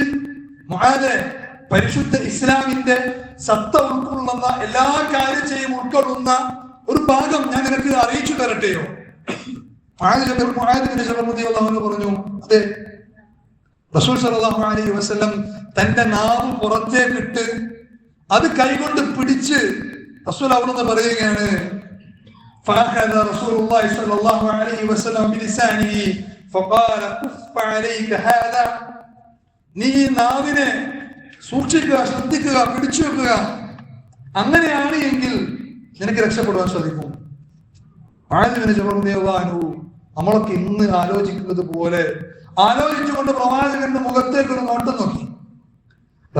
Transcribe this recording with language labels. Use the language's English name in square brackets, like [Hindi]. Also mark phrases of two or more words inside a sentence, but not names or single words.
[Malayalam] മുആദ്, പരിശുദ്ധ ഇസ്ലാമിന്റെ സത്ത ഉൾക്കൊള്ളുന്ന എല്ലാ കാര്യത്തെയും ഉൾക്കൊള്ളുന്ന ഒരു ഭാഗം ഞാൻ നിനക്ക് അറിയിച്ചു തരട്ടെയോ? മുആദ് ഇബ്നു ജബൽ [Arabic] رضي الله عنه [Malayalam] പറഞ്ഞു, അതെ. റസൂൽ [Arabic] صلى الله عليه وسلم [Malayalam] തന്റെ നാവ് പുറത്തേക്കിട്ട് അത് കൈകൊണ്ട് പിടിച്ച് റസൂൽ അവിടുന്ന് പറയുകയാണ്, [Arabic] فأخذ رسول الله صلى الله عليه وسلم بلسانه فقال كف عليك هذا. [Malayalam] നീ നാവിനെ സൂക്ഷിക്കുക, ശ്രദ്ധിക്കുക, പിടിച്ചു വെക്കുക. അങ്ങനെയാണ് എങ്കിൽ നിനക്ക് രക്ഷപ്പെടുവാൻ സാധിക്കും. നമ്മളൊക്കെ ഇന്ന് ആലോചിക്കുന്നത് പോലെ ആലോചിച്ചുകൊണ്ട് പ്രവാചകന്റെ മുഖത്തേക്ക് ഒരു നോട്ടം നോക്കി.